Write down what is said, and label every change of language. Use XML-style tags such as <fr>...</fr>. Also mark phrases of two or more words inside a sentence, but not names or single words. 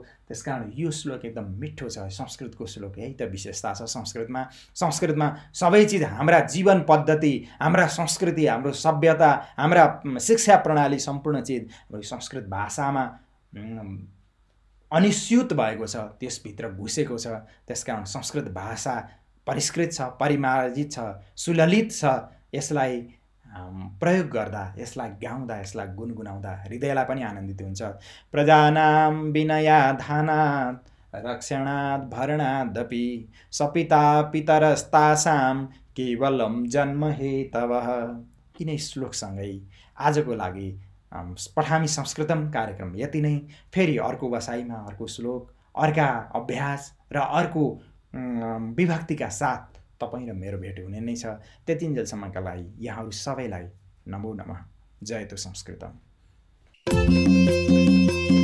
<ne>त्यसकारण यो श्लोक एकदम मिठो छ। संस्कृतको श्लोक यही त विशेषता छ संस्कृतमा सबै चिज, हाम्रा जीवन पद्धति, हाम्रा संस्कृति, हाम्रो सभ्यता, हाम्रा शिक्षा प्रणाली, सम्पूर्ण चिज संस्कृत भाषामा अनिश्चित भएको छ, त्यसभित्र घुसेको छ। त्यसकारण संस्कृत भाषा परिष्कृत छ, परिमार्जित छ, सुललित छ। यसलाई प्रयोग गर्दा, यसलाई गाउँदा, यसलाई गुनगुनाउँदा हृदयलाई पनि आनन्दित हुन्छ।</ne> <sa>प्रजानां विनयाधानात् रक्षणात् भरणादपि सपिता पितरस्तासां केवलम जन्म हेतवः।</sa> <ne>यिनै श्लोकसँगै आजको लागि</ne> <sa>पठामी संस्कृतम</sa> <ne>कार्यक्रम यति नै। फेरि अर्को बसाइमा अर्को श्लोक, अर्का अभ्यास र अर्को विभक्तिका साथ तपाईँ र मेरो भेट हुने नै छ। त्यतिन्जेलसम्मका लागि यहाँहरू सबैलाई</ne> <sa>नमो नमः। जयतु संस्कृतम्।</sa>